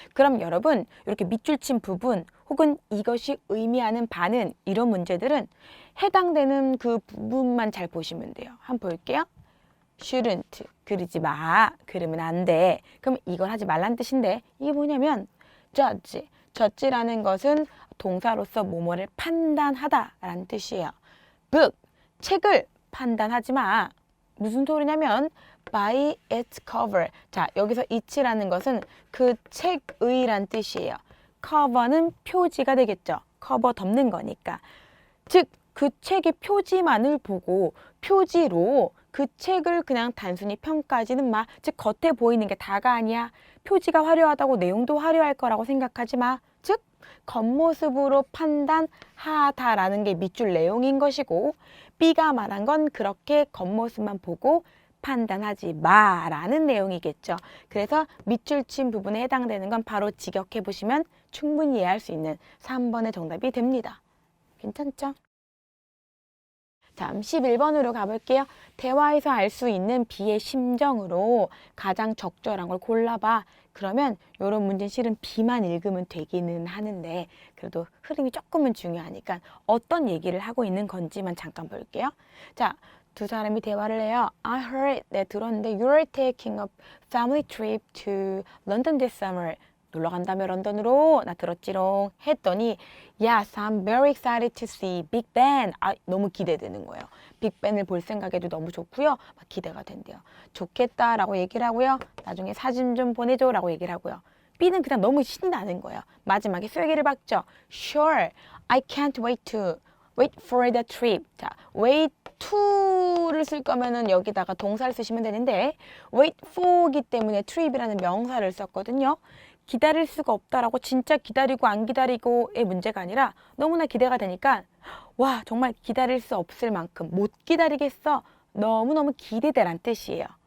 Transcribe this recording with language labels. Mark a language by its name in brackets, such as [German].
[Korean] 그럼 여러분 이렇게 밑줄 친 부분 혹은 이것이 의미하는 바는 이런 문제들은 해당되는 그 부분만 잘 보시면 돼요. 한번 볼게요. shouldn't, 그러지 마, 그러면 안 돼. 그럼 이걸 하지 말란 뜻인데 이게 뭐냐면 judge, judge라는 것은 동사로서 뭐뭐를 판단하다 라는 뜻이에요. book, 책을 판단하지 마. 무슨 소리냐면 [English] by its cover. [Korean] 자, 여기서 it이라는 것은 그 책의란 뜻이에요. cover는 표지가 되겠죠. cover 덮는 거니까. 즉, 그 책의 표지만을 보고 표지로 그 책을 그냥 단순히 평가하지는 마. 즉, 겉에 보이는 게 다가 아니야. 표지가 화려하다고 내용도 화려할 거라고 생각하지 마. 즉, 겉모습으로 판단하다라는 게 밑줄 내용인 것이고 B가 말한 건 그렇게 겉모습만 보고 판단하지 마라는 내용이겠죠. 그래서 밑줄 친 부분에 해당되는 건 바로 직역해 보시면 충분히 이해할 수 있는 3번의 정답이 됩니다. 괜찮죠? 다음 11번으로 가볼게요. 대화에서 알 수 있는 B의 심정으로 가장 적절한 걸 골라봐. 그러면 이런 문제는 실은 B만 읽으면 되기는 하는데 그래도 흐름이 조금은 중요하니까 어떤 얘기를 하고 있는 건지만 잠깐 볼게요. 자, 두 사람이 대화를 해요. [English] I heard, [Korean] 네, 들었는데 [English] you're taking a family trip to London this summer. [Korean] 놀러 간다며 런던으로 나 들었지롱 했더니 [English] Yes, I'm very excited to see Big Ben. [Korean] 너무 기대되는 거예요. 빅벤을 볼 생각에도 너무 좋고요. 막 기대가 된대요. 좋겠다라고 얘기를 하고요. 나중에 사진 좀 보내줘라고 얘기를 하고요. B는 그냥 너무 신이 나는 거예요. 마지막에 쐐기를 박죠. [English] Sure, I can't wait for the trip. [Korean] 자, wait to를 쓸 거면은 여기다가 동사를 쓰시면 되는데 wait for기 때문에 trip이라는 명사를 썼거든요. 기다릴 수가 없다라고 진짜 기다리고 안 기다리고의 문제가 아니라 너무나 기대가 되니까 와 정말 기다릴 수 없을 만큼 못 기다리겠어 너무너무 기대되란 뜻이에요.